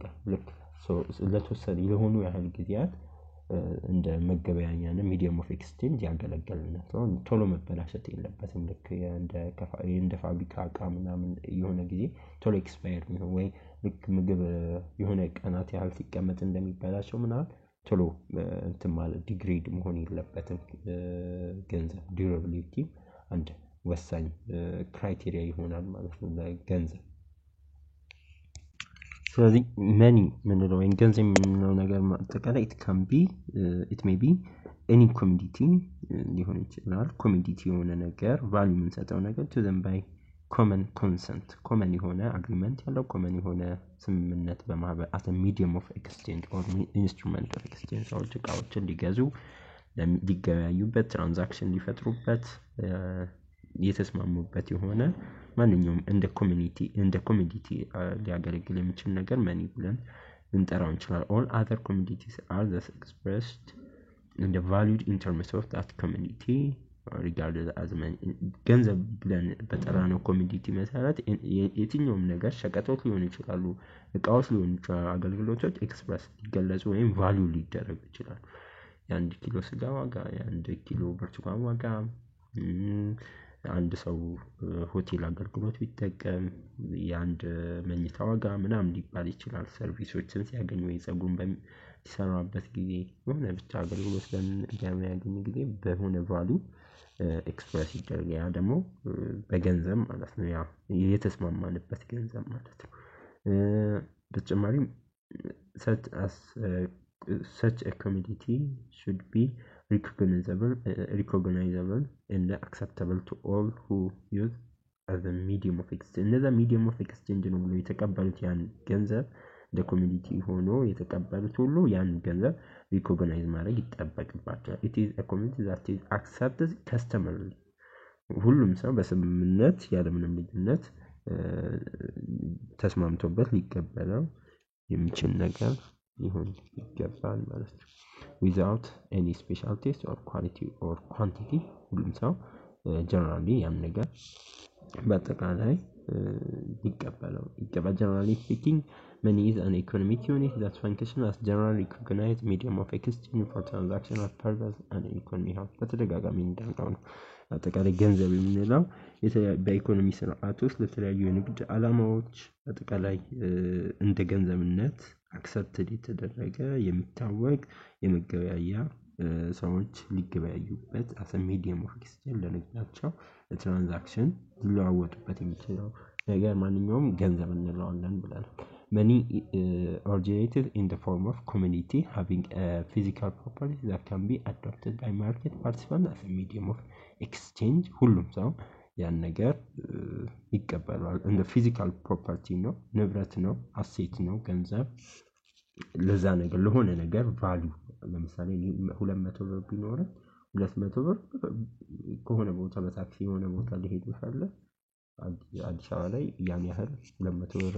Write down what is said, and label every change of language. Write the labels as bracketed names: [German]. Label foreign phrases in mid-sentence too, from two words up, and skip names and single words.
[Amharic] ልክ ለተወሰነ የሆኑ ያህል ጊዜያት እንደ መገበያያና [English] medium of exchange [Amharic] ያገለግላል። ቶሎ መበላሸት የለበትም። ልክ እንደ ፋብሪካ እቃ ምናምን የሆነ ጊዜ ቶሎ ኤክስፓየር ነው ወይ ልክ ምግብ የሆነ ቀናት ያህል ሲቀመጥ እንደሚበላሸው ምናምን ቶሎ እንትን ማለት ዲግሬድ መሆን የለበትም። ገንዘብ ዲዩራቢሊቲ አንድ ወሳኝ ክራይቴሪያ ይሆናል ማለት ነው ለገንዘብ። ስለዚህ መኒ ምንለው ወይም ገንዘብ የምንለው ነገር አጠቃላይ [English] it may be any commodity [Amharic] ሊሆን ይችላል። ኮሚዲቲ የሆነ ነገር ቫልዩ የምንሰጠው ነገር [English] to them by common consent common [Amharic] የሆነ agreement ያለው common የሆነ ስምምነት በማህበር as [English] a medium of exchange or instrument of exchange [Amharic] ሰዎች እቃዎችን ሊገዙ ሊገበያዩበት ትራንዛክሽን ሊፈጥሩበት የተስማሙበት የሆነ ማንኛውም እንደ ኮሚዲቲ ሊያገለግል የሚችል ነገር መኒ ብለን እንጠራው እንችላለን። [English] all other commodities are thus expressed and valued in terms of that commodity regarded as money። [Amharic] ገንዘብ ብለን በጠራነው ኮሚዲቲ መሰረት የትኛውም ነገር ሸቀጦች ሊሆኑ ይችላሉ፣ እቃዎች ሊሆኑ ይችላሉ፣ አገልግሎቶች ኤክስፕረስ ሊገለጹ ወይም ቫልዩ ሊደረጉ ይችላሉ። የ1 ኪሎ ስጋ ዋጋ፣ የ1 ኪሎ ብርቱካን ዋጋ፣ አንድ ሰው ሆቴል አገልግሎት ቢጠቀም የአንድ መኝታ ዋጋ ምናምን ሊባል ይችላል። ሰርቪሶችን ሲያገኝ ወይ ፀጉሩን በሚሰራበት ጊዜ የሆነ ብቻ አገልግሎት በሚያገኝ ጊዜ በሆነ ቫልዩ ኤክስፕረስ ይደረጋል። ያ ደግሞ በገንዘብ ማለት ነው። ያ የተስማማንበት ገንዘብ ማለት ነው። በተጨማሪም [English] such a commodity should be recognizable and acceptable to all who use as a medium of exchange። [Amharic] እነዛ [English] medium of exchange [Amharic] ነው ብሎ የተቀበሉት ያን ገንዘብ እንደ ኮሚኒቲ ሆኖ የተቀበሉት ሁሉ ያን ገንዘብ ሪኮግናይዝ ማድረግ ይጠበቅባቸዋል። [English] it is a community that is accepted customarily። [Amharic] ሁሉም ሰው በስምምነት ያለምንም ልዩነት ተስማምቶበት ሊቀበለው የሚችል ነገር ሊሆን ይገባል ማለት ነው። [English] without any special taste or quality or quantity። [Amharic] ሁሉም ሰው ጀነራሊ ያን ነገር በአጠቃላይ ሊቀበለው ይገባል። [English] generally speaking money is an economic unit that functions as generally recognized medium of exchange for transactional purpose and economy health። [Amharic] በተደጋጋሚ እንዳልነው ነው አጠቃላይ ገንዘብ የምንለው በኢኮኖሚ ስርዓት ውስጥ ለተለያዩ የንግድ ዓላማዎች አጠቃላይ እንደ ገንዘብነት አክሰፕትድ የተደረገ የሚታወቅ የመገበያያ ሰዎች ሊገበያዩበት [English] as a medium of exchange [Amharic] ለንግዳቸው ትራንዛክሽን ሊለዋወጡበት የሚችለው ነገር ማንኛውም ገንዘብ እንለዋለን ብለናል። [English] money originated in the form of commodity having a physical property that can be adopted by market participants as a medium of exchange። [Amharic] ሁሉም ሰው ያን ነገር ይቀበላል። እንደ ፊዚካል ፕሮፐርቲ ነው፣ ንብረት ነው፣ አሴት ነው። ገንዘብ ለዛ ነገር ለሆነ ነገር ቫልዩ ለምሳሌ 200 ብር ቢኖረኝ 200 ብር ከሆነ ቦታ በታክሲ የሆነ ቦታ ሊሄድ ይፈልግ አዲስ አበባ ላይ ያን ያህል 200 ብር